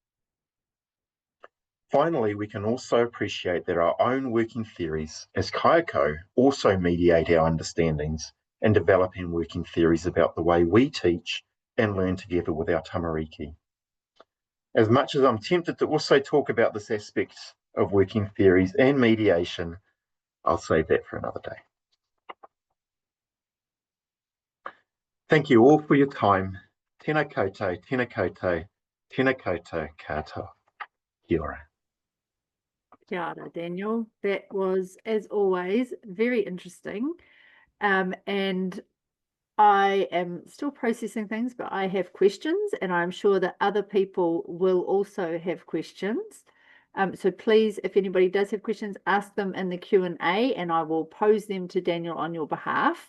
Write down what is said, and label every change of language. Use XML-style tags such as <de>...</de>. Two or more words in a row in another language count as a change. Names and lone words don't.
<en>Finally, we can also appreciate that our own working theories as kaiako also mediate our understandings and developing working theories about the way we teach and learn together with our tamariki. As much as I'm tempted to also talk about this aspect of working theories and mediation, I'll save that for another day. Thank you all for your time.</en> <mi>Tēnā koutou, tēnā koutou, tēnā koutou katoa. Kia ora. Kia ora, Daniel.</mi> <en>That was, as always, very interesting. And I am still processing things, but I have questions, and I'm sure that other people will also have questions. So please, if anybody does have questions, ask them in the Q&A, and I will pose them to Daniel on your behalf.</en>